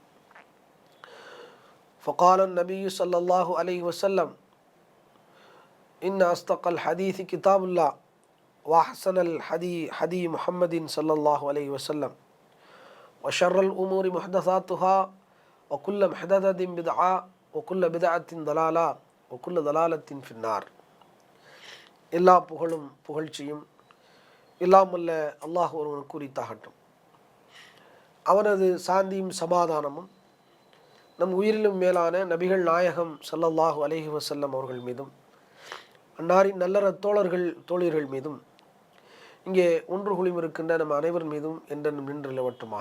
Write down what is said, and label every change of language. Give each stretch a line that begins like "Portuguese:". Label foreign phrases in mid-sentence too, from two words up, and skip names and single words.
Arabic: فقال النبي صلى الله عليه وسلم إن أصدق الحديث كتاب الله وأحسن الحديث محمد صلى الله عليه وسلم وشر الأمور محدثاتها وكل محدثة بدعة وكل بدعة ضلالة وكل ضلالة في النار.
Tamil: எல்லா புகழும் புகழ்ச்சியும் இல்லாமல்ல அல்லாஹ் ஒருவன் கூறித்தாகட்டும். அவனது சாந்தியும் சமாதானமும் நம் உயிரிலும் மேலான நபிகள் நாயகம்
Arabic: صلى الله عليه وسلم
Tamil: அவர்கள் மீதும் அன்னாரின் நல்லற தோழர்கள் தோழியர்கள் மீதும் இங்கே ஒன்று குழுமி இருக்கின்ற நம் அனைவர் மீதும் என்றென்றும் நின்று நிலவட்டுமாக.